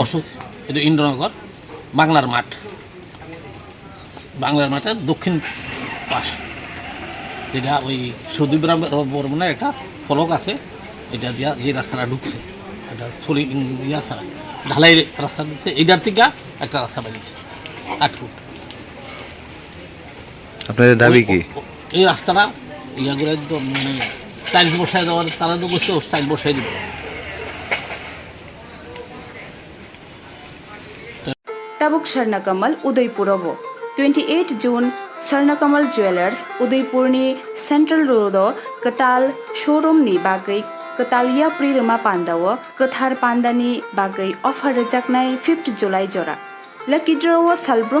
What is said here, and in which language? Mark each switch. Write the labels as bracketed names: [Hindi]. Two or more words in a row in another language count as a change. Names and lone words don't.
[Bangla] অসুখ, এটা ইন্দ্রনগর বাংলার মাঠের দক্ষিণ পাশ, যেটা ওই সুদীপ রায় বর্মনের একটা ফলক আছে, এটা দিয়া যে রাস্তাটা ঢুকছে, এটা ইয়া ছাড়া ঢালাই রাস্তা ঢুকছে, এইটার থেকে একটা রাস্তা বেরিয়েছে 8 ফুট। আপনাদের দাবি কি? এই রাস্তাটা ইয়া করে একদম মানে টাইলস বসায় দেওয়ার, তারা তো বসছে টাইল বসাই দিব। [Kok Borok] ताबुक स्वर्णकमल उदयपुर 28 जून स्वर्णकमल ज्वेलर्स उदयपुरनि सेंट्रल रोड कताल शोरूम नि बागै कतालिया प्रिरमा पांडाव कथार पांडानि बागै अफर रजाकनाय 5 जुलाई जरा [English] lucky draw [Kok Borok] सालब्रम